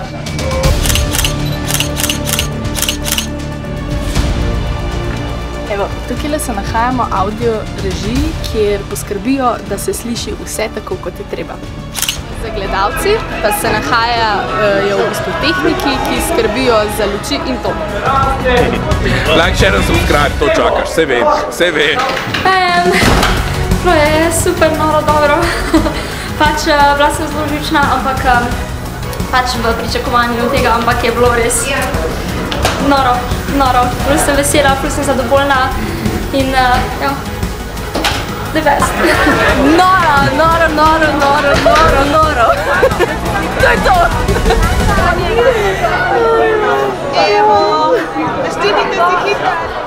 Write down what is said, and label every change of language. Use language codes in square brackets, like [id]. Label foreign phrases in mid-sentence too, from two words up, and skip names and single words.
[sl] Evo, tukaj se nahajamo audio režiji, kjer poskrbijo, da se sliši vse tako, kot je treba. Za gledalci pa se nahajajo v bistvu tehniki, ki skrbijo za luči in to. [en] Like, share and subscribe, [sl] to čakaš, vse ve, vse ve. To je super, noro, dobro. Pač bila sem zelo živčna, ampak pač v pričakovanju tega, ampak je bilo res noro, noro. Ful sem vesela, ful sem zadovoljna in ja, [en] the best. [sl] Noro, noro, noro, noro, noro, noro. To je to. Evo, naštitite si hitro.